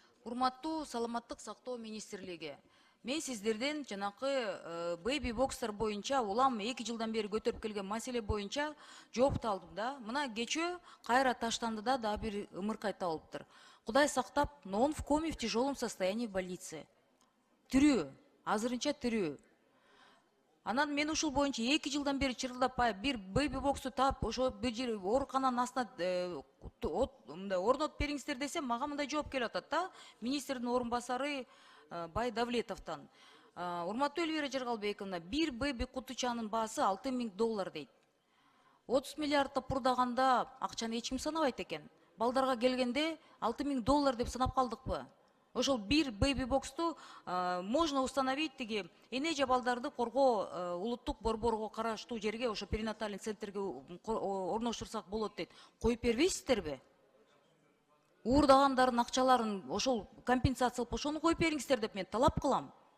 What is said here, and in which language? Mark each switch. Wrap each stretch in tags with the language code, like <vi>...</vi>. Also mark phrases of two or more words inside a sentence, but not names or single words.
<ky>Урматтуу саламаттык сактоо министрлиги. Мен сиздерден жанакы бэби бокстар боюнча улам 2 жылдан бери көтөрүп келген маселе боюнча жоопту алдым да. Мына кечөө кайра таштанды да бир ымыркай табылыптыр. Кудай сактап,</ky> <ru>но он в коме в тяжелом состоянии в больнице.</ru> <ky>Тирүү, азырынча тирүү. Анан мен ушул боюнча 2 жылдан бери чырылдап бир бэби боксту таап, ошо бир жер оорукананын астына орнотуп бериңиздер десем, мага мындай жооп келип атат да, министрдин орун басары Бай Давлетовтан. Урматтуу Элвира Жаргалбековна, бир бэби кутучанын баасы $6.000 дейт. 30 миллиардта пурдаганда акчаны эч ким санабайт экен. Балдарга келгенде $6.000 деп санап калдыкпы? Ошол бир бэби боксту</ky> <ru>можно установить</ru> <ky>тиги эне балдарды коргоо улуттук борборго караштуу жерге, ошо перинатальный центрге орноштурсак болот дейт. Коюп бербейсиздерби? Уурдагандардын акчаларын ошол компенсациялап ошону коюп бериңиздер деп мен талап кылам.</ky>